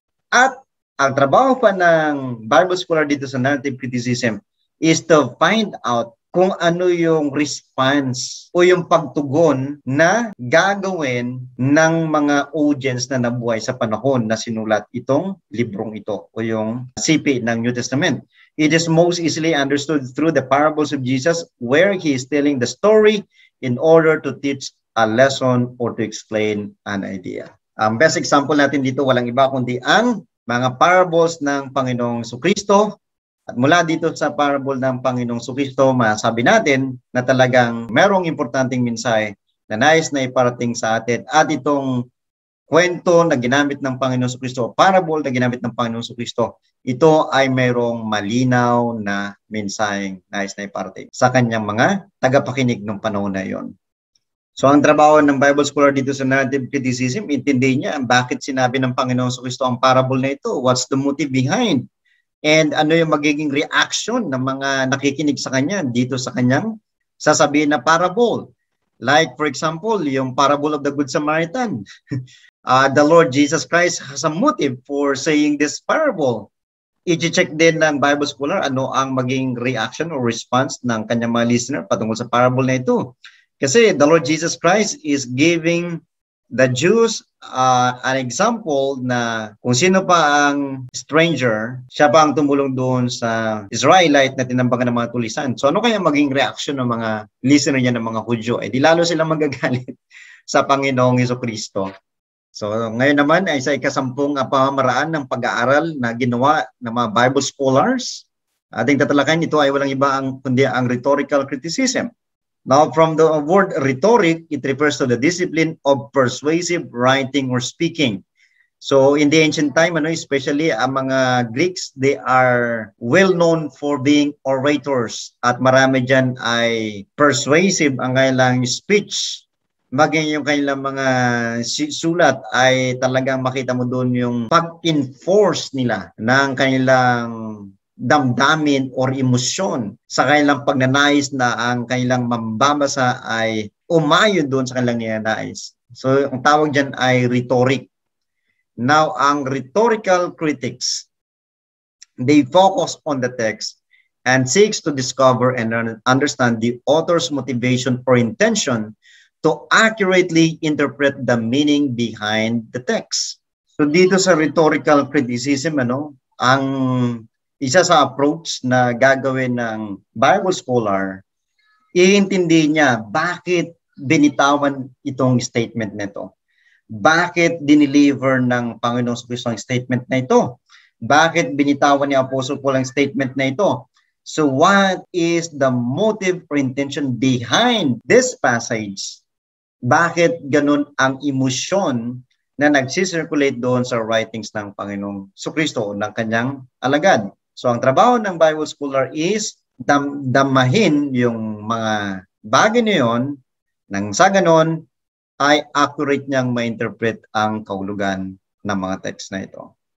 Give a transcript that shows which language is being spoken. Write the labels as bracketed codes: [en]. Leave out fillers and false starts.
[tl] At ang trabaho pa ng Bible scholar dito sa narrative criticism [en] is to find out [tl] kung ano yung response o yung pagtugon na gagawin ng mga audience na nabuhay sa panahon na sinulat itong librong ito o yung sipi ng New Testament. [en] It is most easily understood through the parables of Jesus where he is telling the story in order to teach a lesson or to explain an idea. [tl] Ang best example natin dito walang iba kundi ang mga parables ng Panginoong Jesucristo. At mula dito sa parable ng Panginoong Jesucristo, masabi natin na talagang merong importanteng mensahe na nais na iparating sa atin. At itong kwento na ginamit ng Panginoong Jesucristo, parable na ginamit ng Panginoong Jesucristo, ito ay mayroong malinaw na mensaheng nais na iparating sa kanyang mga tagapakinig ng panahon na yon. So ang trabaho ng Bible scholar dito sa narrative criticism, intindihin niya bakit sinabi ng Panginoong Jesucristo ang parable na ito. [en] What's the motive behind? [tl] And ano yung magiging reaction ng mga nakikinig sa kanya dito sa kanyang sasabihin na parable. [en] Like for example, yung parable of the Good Samaritan. The Lord Jesus Christ has a motive for saying this parable. [tl] I-check din ng Bible scholar ano ang maging reaction or response ng kanyang mga listener patungkol sa parable na ito. Kasi [en] the Lord Jesus Christ is giving the Jews an example [tl] na kung sino pa ang stranger, siya pa ang tumulong doon sa Israelite na tinambakan ng mga tulisan. So ano kaya maging reaction ng mga listener niya ng mga Hudyo? Eh di lalo silang magagalit sa Panginoong Jesucristo. So ngayon naman ay sa ikasampung pamamaraan ng pag-aaral na ginawa ng mga Bible scholars. Ating tatalakayin, ito ay walang iba kundi ang rhetorical criticism. [en] Now, from the word rhetoric, it refers to the discipline of persuasive writing or speaking. So in the ancient time, especially [tl] ang mga [en] Greeks, they are well known for being orators. [tl] At marami dyan ay persuasive ang kanilang speech. Maging yung kanilang mga sulat ay talagang makita mo doon yung pag-enforce nila ng kanilang damdamin or emosyon sa kanilang pagnanais na ang kanilang mambabasa ay umayon doon sa kanilang ninanais. So ang tawag dyan ay rhetoric. [en] Now, ang rhetorical critics, they focus on the text and seeks to discover and understand the author's motivation or intention to accurately interpret the meaning behind the text. [tl] So dito sa rhetorical criticism, ang isa sa approach na gagawin ng Bible scholar, iintindi niya bakit binitawan itong statement nito. Bakit dineliver ng Panginoong Kristo ang statement na ito? Bakit binitawan ni Apostle Paul ang statement na ito? [en] So what is the motive or intention behind this passage? [tl] Bakit ganun ang emosyon na nagsisirculate doon sa writings ng Panginoong Kristo o ng kanyang alagad? So ang trabaho ng Bible scholar is damahin yung mga bagay na yun nang sa ganon ay accurate niyang ma-interpret ang kahulugan ng mga text na ito.